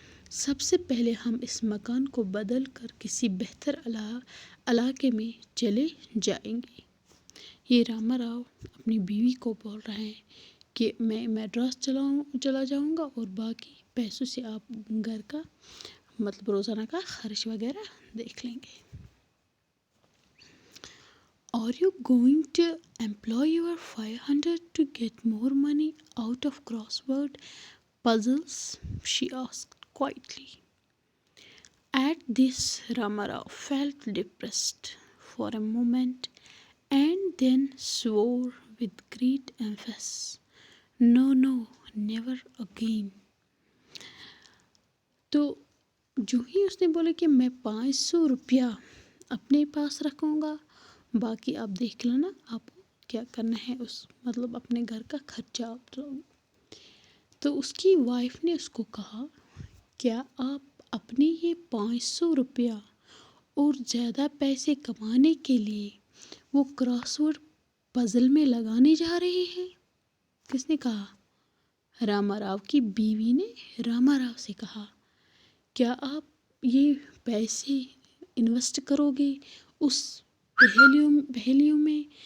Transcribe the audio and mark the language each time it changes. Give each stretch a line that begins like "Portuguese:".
Urdu: سب سے پہلے ہم اس مکان کو بدل کر کسی بہتر علاقے میں چلے جائیں گے. یہ راما راؤ اپنی بیوی کو بول رہے ہیں کہ میں میڈراس چلا جاؤں گا اور باقی پیسوں سے آپ گھر کا مطلب روزانہ کا خرچ وغیرہ دیکھ لیں گے.
English: Are you going to employ your 500 to get more money out of crossword puzzles? She asked quietly. At this, Rama Rao felt depressed for a moment and then swore with great emphasis, No, never again.
Urdu: تو جو ہی اس نے بولا کہ میں 500 روپیہ اپنے پاس رکھوں گا، باقی آپ دیکھ لینا آپ کو کیا کرنا ہے، مطلب اپنے گھر کا خرچہ آپ لاؤ. تو اس کی وائف نے اس کو کہا کیا آپ اپنے یہ 500 روپیہ اور زیادہ پیسے کمانے کے لیے وہ کراس ورڈ پزل میں لگانے جا رہے ہیں؟ کس نے کہا؟ راما راؤ کی بیوی نے راما راؤ سے کہا کیا آپ یہ پیسے انویسٹ کرو گے اس پہیلیوں میں،